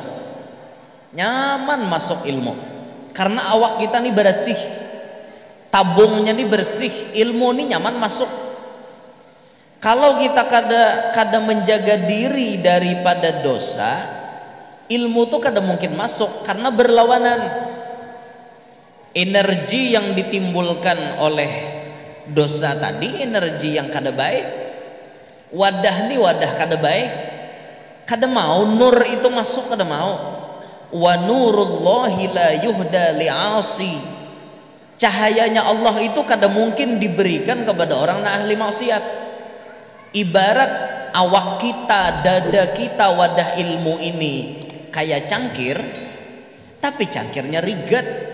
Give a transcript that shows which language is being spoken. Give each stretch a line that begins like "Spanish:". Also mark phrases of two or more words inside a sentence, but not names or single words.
Banjar: Nyaman masuk ilmu. Karena awak kita nih bersih, tabungnya nih bersih, ilmu nih nyaman masuk. Kalau kita kada menjaga diri daripada dosa, ilmu tuh kada mungkin masuk karena berlawanan.
Indonesian: Energi yang ditimbulkan oleh dosa tadi energi yang kada baik.
Banjar: Wadah nih wadah kada baik, kada mau nur itu masuk, kada mau.
Arabic: ونور الله لا يهدى لعاصي.
Indonesian: Cahayanya Allah itu kada mungkin diberikan kepada orang yang ahli maksiat.
Banjar: Ibarat awak kita, dada kita, wadah ilmu ini kayak cangkir, tapi cangkirnya rigat.